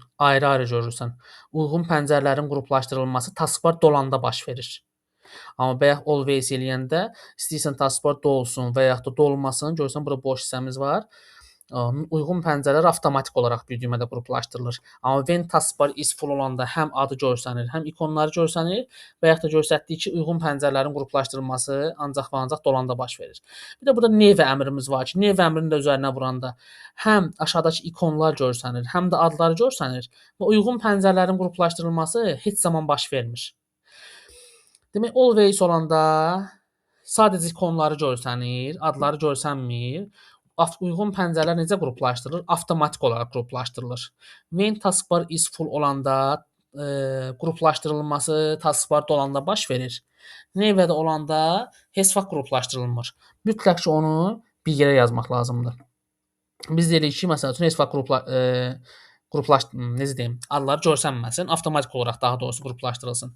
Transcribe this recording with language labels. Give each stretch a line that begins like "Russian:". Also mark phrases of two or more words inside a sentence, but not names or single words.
Azerbaijani: Ayrı-ayrı görürsən. Uyğun pəncərələrin qruplaşdırılması taskbar dolanda baş verir. Amma bayaq always eləyəndə istəyirsən taskbar dolsun və yaxud da dolmasın. Görürsən, burada boş hissəmiz var. Uyğun pəncərələr avtomatik olaraq bir düymədə qruplaşdırılır. Amma
English: when taskbar is full
Azerbaijani: olanda həm adı görsənir, həm ikonları görsənir və yaxud da göstərdiyi ki, uyğun pəncərələrin qruplaşdırılması ancaq və ancaq dolanda baş verir. Bir də burada never əmrimiz var ki, never əmrini də üzərinə vuranda həm aşağıdakı ikonlar görsənir, həm də adları görsənir və uyğun pəncərələrin qruplaşdırılması heç zaman baş vermir. Demək, always olanda sadəcə ikonları görsənir, adları görsənmir. Uyğun pəncərələr necə qruplaşdırılır? Avtomatik olaraq qruplaşdırılır.
English: When taskbar is full
Azerbaijani: olanda qruplaşdırılması taskbar dolanda baş verir. Never-də olanda heç vaxt qruplaşdırılmır. Mütləq ki, onu bir yerə yazmaq lazımdır. Biz deyirik ki, məsəl üçün heç vaxt necə deyim, adları görsənməsin, avtomatik olaraq daha doğrusu qruplaşdırılsın.